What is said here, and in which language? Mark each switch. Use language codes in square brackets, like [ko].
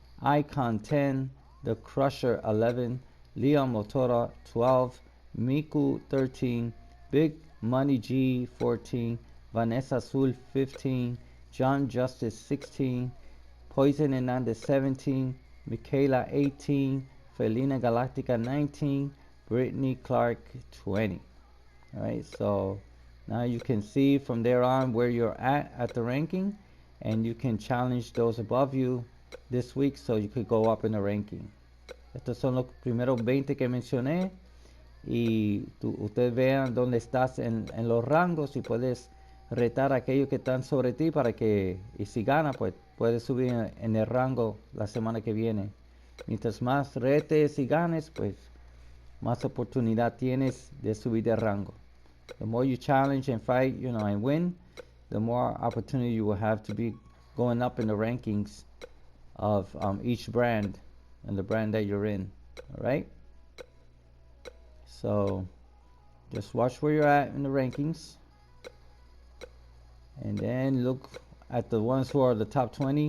[en] Icon 10, The Crusher 11, Leon Motora 12, Miku 13, Big Money G 14, Vanessa Azul 15, John Justice 16, Poison Hernandez 17, Michaela 18, Felina Galactica 19, Brittany Clark 20. Alright, so now you can see from there on where you're at the ranking, and you can challenge those above you this week so you could go up in the ranking. [es] Estos son los primeros 20 que mencioné, y ustedes vean dónde estás en los rangos y puedes retar a aquellos que están sobre ti para que, y si gana, pues puedes subir en el rango la semana que viene. Mientras más retes y ganes, pues más oportunidad tienes de subir de rango. [en] The more you challenge and fight, and win, the more opportunity you will have to be going up in the rankings of each brand and the brand that you're in. All right. So just watch where you're at in the rankings, and then look at the ones who are the top 20.